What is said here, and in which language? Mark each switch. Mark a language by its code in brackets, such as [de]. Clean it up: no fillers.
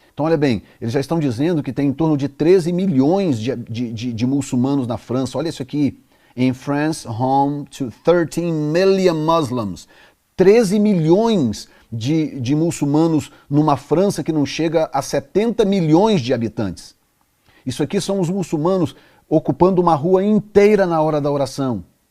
[pt] Então, olha bem, eles já estão dizendo que tem em torno de 13 milhões de muçulmanos na França. Olha isso aqui. [en] In France, home to 13 million Muslims. [pt] 13 milhões de muçulmanos numa França que não chega a 70 milhões de habitantes. Isso aqui são os muçulmanos ocupando uma rua inteira na hora da oração.